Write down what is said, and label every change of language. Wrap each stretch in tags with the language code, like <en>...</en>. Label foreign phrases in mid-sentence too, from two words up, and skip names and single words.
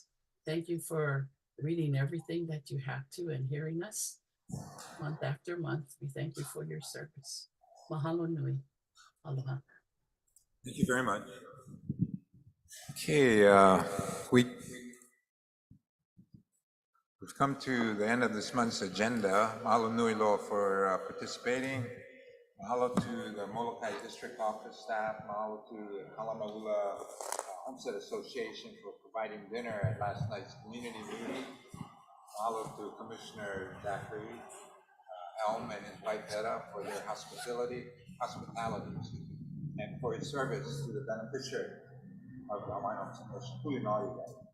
<en>Thank you for reading everything that you have to and hearing us month after month. We thank you for your service.</en> <haw>Mahalo nui. Aloha.</haw> <en>Thank you very much. Okay, we've come to the end of this month's agenda.</en> <haw>Mahalo nui loa</haw> <en>for participating. Mahalo to the Molokai District Office staff. Mahalo to the Kalamaula Homestead Association for providing dinner at last night's community meeting. Mahalo to Commissioner Zachary Helm and his wife Hedda for their hospitality, and for his service to the beneficiary of the Hawaiian Homestead.</en>